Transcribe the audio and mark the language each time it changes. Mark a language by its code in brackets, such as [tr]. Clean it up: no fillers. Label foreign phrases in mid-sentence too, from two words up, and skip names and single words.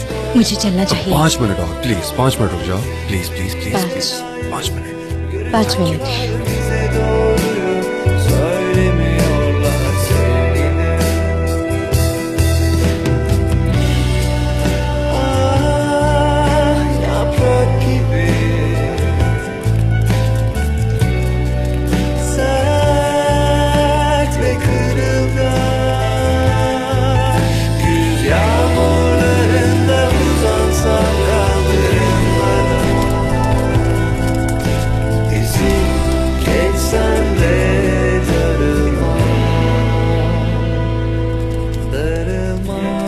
[hi] मुझे चलना चाहिए। 5 मिनट और प्लीज, 5 मिनट रुक जाओ प्लीज प्लीज प्लीज पाँच। प्लीज 5 मिनट। 5 मिनट। [tr] bize doğruyu söylemiyorlar sevgilim. Ah, yaprak gibi sert ve kırılgan, güz yağmurlarında uzansam kaldırımlara, izin geçsem de darılma, darılma.